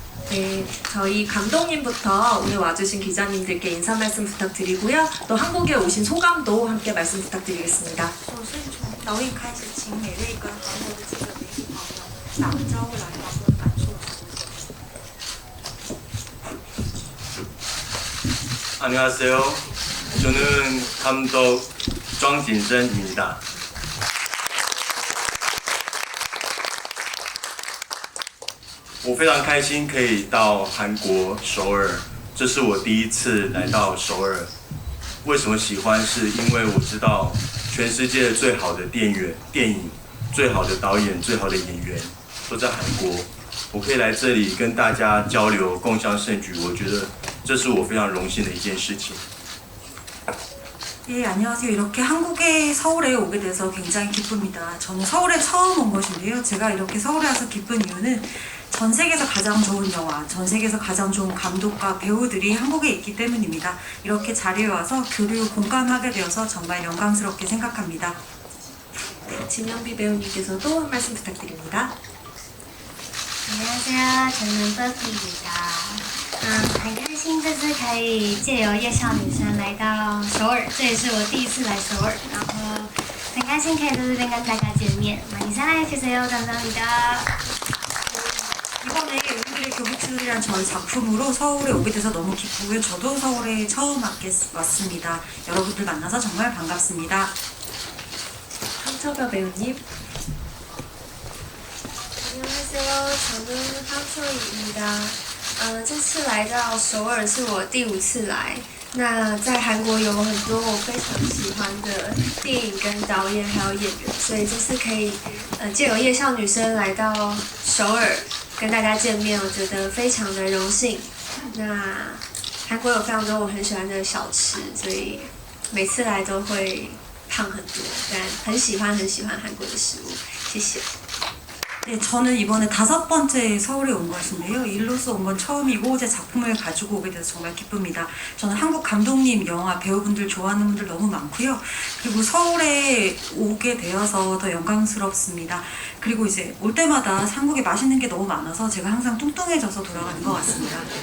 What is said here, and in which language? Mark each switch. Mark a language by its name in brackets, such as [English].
[Korean] 네, 저희 감독님부터 오늘 와주신 기자님들께 인사 말씀 부탁드리고요. 또 한국에 오신 소감도 함께 말씀 부탁드리겠습니다. [Chinese] 首先从导演开始，请每位跟韩国的记者媒体朋友打个招呼来讨论感受。 [Korean] 안녕하세요. 저는 감독庄景生입니다. [Chinese] 我非常开心可以到韩国首尔，这是我第一次来到首尔。为什么喜欢？是因为我知道全世界最好的电影、最好的导演、最好的演员都在韩国。我可以来这里跟大家交流、共襄盛举，我觉得这是我非常荣幸的一件事情。 [Korean] 예, 안녕하세요. 이렇게 한국에 서울에 오게 돼서 굉장히 기쁩니다. 저는 서울에 처음 온 것인데요. 제가 이렇게 서울에 와서 기쁜 이유는 전 세계에서 가장 좋은 영화, 전 세계에서 가장 좋은 감독과 배우들이 한국에 있기 때문입니다. 이렇게 자리에 와서 교류 공감하게 되어서 정말 영광스럽게 생각합니다. 네, 진영비 배우님께서도 한 말씀 부탁드립니다. 안녕하세요. 저는 버피입니다. [Chinese] 很开心这次可以借由夜校女生来到首尔，这也是我第一次来首尔，然后很开心可以在这边跟大家见面。 [Korean] 많이 사랑해주세요. 감사합니다. 이번에 우리들의 교복치들이란 저희 작품으로 서울에 오게 돼서 너무 기쁘고요. 저도 서울에 처음 왔습니다. 여러분들 만나서 정말 반갑습니다. 황철가 배우님. 안녕하세요. 저는 황철희입니다. [Chinese] 这次来到首尔是我第5次来。那在韩国有很多我非常喜欢的电影跟导演还有演员，所以这次可以借由夜校女生来到首尔跟大家见面，我觉得非常的荣幸。那韩国有非常多我很喜欢的小吃，所以每次来都会胖很多，但很喜欢韩国的食物。谢谢。 [Korean] 네, 저는 이번에 5번째 서울에 온 것인데요. 일로서 온 건 처음이고 제 작품을 가지고 오게 돼서 정말 기쁩니다. 저는 한국 감독님, 영화, 배우분들 좋아하는 분들 너무 많고요. 그리고 서울에 오게 되어서 더 영광스럽습니다. 그리고 이제 올 때마다 한국에 맛있는 게 너무 많아서 제가 항상 뚱뚱해져서 돌아가는 것 같습니다.